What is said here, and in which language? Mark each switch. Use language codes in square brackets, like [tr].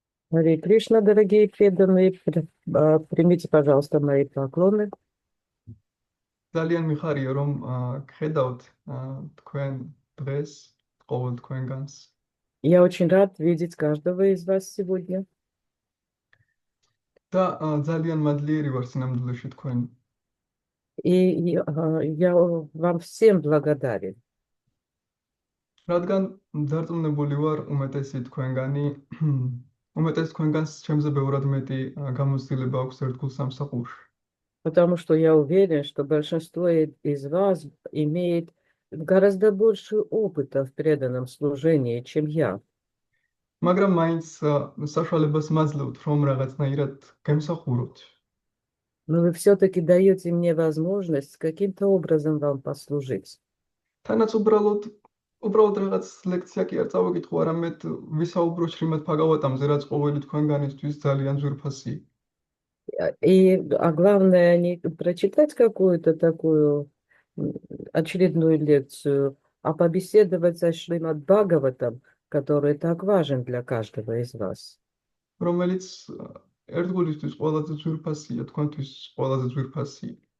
[ru] Харе Кришна, дорогие преданные, примите, пожалуйста, мои поклоны. [ka] ძალიან მიხარია რომ გხედავთ თქვენ დღეს ყოველ თქვენგანს [ru] Я очень рад видеть каждого из вас сегодня. [ka] და ძალიან მადლიერი ვარ სინამდვილეში თქვენ [ru] И я вам всем благодарен. [ka] რადგან დარწმუნებული ვარ უმეტესი თქვენგანს ჩემზე ბევრად მეტი გამოცდილება აქვს ერთგულ სამსახურში. [ru] Потому что я уверен, что большинство из вас имеет гораздо больше опыта в преданном служении, чем я. [ka] მაგრამ მაინც საშუალებას მაძლევთ რომ რაღაცნაირად გემსახუროთ. [ru] Но вы все-таки даете мне возможность каким-то образом вам послужить. [ka] თანაც უბრალოდ რაღაც ლექცია კი არ წავეკითხო, არამედ ვისაუბრო შრიმად ბჰაგავატამზე, რაც ყოველი თქვენგანისთვის ძალიან ძვირფასი. [ru] А главное, не прочитать какую-то такую очередную лекцию, а побеседовать со Шримад Бхагаватам, который так важен для каждого из вас, [ka] რომელიც ერთგულისთვის ყველაზე ძვირფასია, თქვენთვის ყველაზე ძვირფასია.